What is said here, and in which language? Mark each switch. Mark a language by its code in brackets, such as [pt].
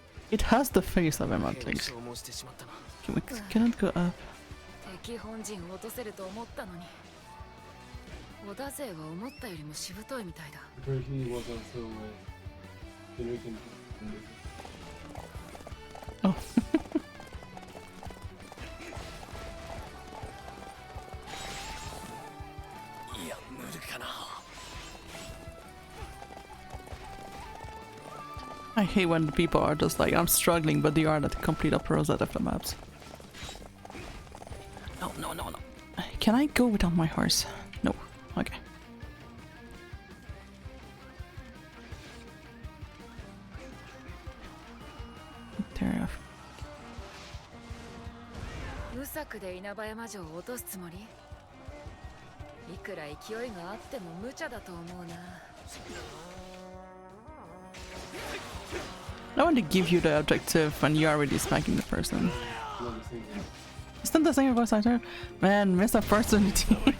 [en] It has the face of him at least. We cannot go up. [ja] 敵本陣を落とせると思ったのに織田勢は思ったよりもしぶといみたいだ [en] Apparently he was also generating. Oh. I hate when people are just like, I'm struggling, but they are the complete opposite of the maps. No, no, no, no. Can I go without my horse? No. Okay. Tear off. [ja] 無策で稲葉山城を落とすつもりいくら勢いがあっても無茶だと思うな [en] I want to give you the objective when you're already smacking the person. It's not the same voice actor? Man, missed opportunity.